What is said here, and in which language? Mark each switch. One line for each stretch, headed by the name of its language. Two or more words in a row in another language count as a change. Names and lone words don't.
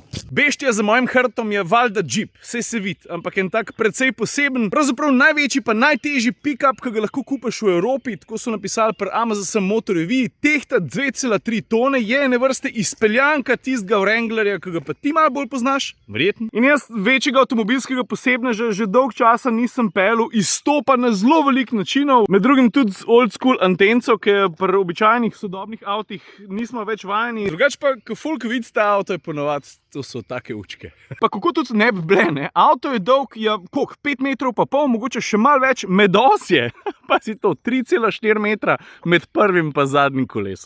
Slovenian: Beštija za mojim hrbtom je valjda džip, saj se vidi, ampak en tak precej poseben, pravzaprav največji pa najtežji pick-up, ki ga lahko kupiš v Evropi, tako so napisali pri Amazon Motor Review, tehta 2,3 tone, je ene vrste izpeljanka tistega Wranglerja, ki ga pa ti malo bolj poznaš, verjetno. In jaz večjega avtomobilskega posebneža že dolg časa nisem peljal, izstopa na zelo velik načinov, med drugim tudi z
English: old school
Slovenian: antenco, ki pri običajnih sodobnih avtih nismo več vajeni. Drugač pa, ko folk vidi ta avto, je ponovadi, to so take učke. Pa kako tudi ne bi bile, ne? Avto je dolg, koliko, 5 metrov pa pol, mogoče še malo več, medosje. Pa si to, 3,4 metra med prvim pa zadnjim kolesom.